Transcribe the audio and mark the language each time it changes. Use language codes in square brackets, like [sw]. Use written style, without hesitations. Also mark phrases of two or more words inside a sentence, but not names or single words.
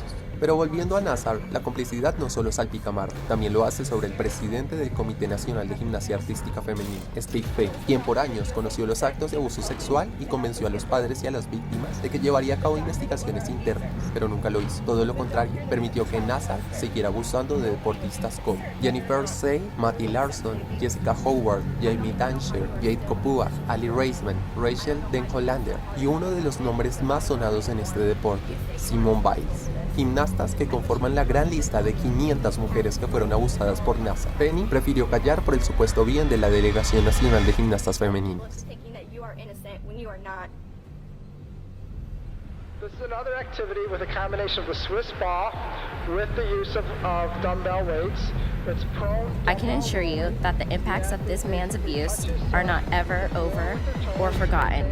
[es] Pero volviendo a Nassar, la complicidad no solo salpica a Martha, también lo hace sobre el presidente del Comité Nacional de Gimnasia Artística Femenina, Steve Fay, quien por años conoció los actos de abuso sexual y convenció a los padres y a las víctimas de que llevaría a cabo investigaciones internas, pero nunca lo hizo. Todo lo contrario, permitió que Nassar siguiera abusando de deportistas como Jennifer Say, Matty Larson, Jessica Howard, Jamie Dansher, Jade Kopua, Ali Reisman, Rachel Den Hollander y uno de los nombres más sonados en este deporte, Simone Biles. Gimnastas que conforman la gran lista de 500 mujeres que fueron abusadas por Nassar. Penny prefirió callar por el supuesto bien de la Delegación Nacional de Gimnastas Femeninas. [en] This is another activity with a combination of the Swiss ball with the use of dumbbell weights. It's prone. I can assure you that the impacts of this man's abuse are not ever over or forgotten.